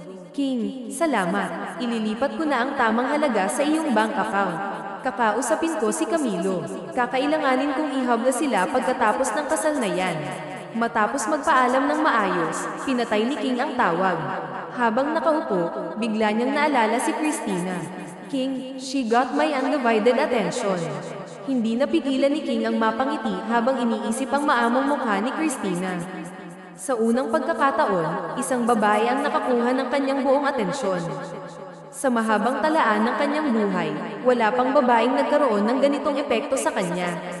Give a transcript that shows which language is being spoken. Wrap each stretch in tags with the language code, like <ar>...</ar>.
<tl>King, salamat. Ililipat ko na ang tamang halaga sa iyong bank account. Kakausapin ko si Camilo. Kakailanganin kong ihabla sila pagkatapos ng kasal na yan. Matapos magpaalam ng maayos, pinatay ni King ang tawag. Habang nakaupo, bigla niyang naalala si Christina.</tl> <en>King, she got my undivided attention.</en> <tl>Hindi napigilan ni King ang mapangiti habang iniisip ang maamong mukha ni Christina. Sa unang pagkakataon, isang babae ang nakakuha ng kanyang buong atensyon. Sa mahabang talaan ng kanyang buhay, wala pang babaeng nagkaroon ng ganitong epekto sa kanya.</tl>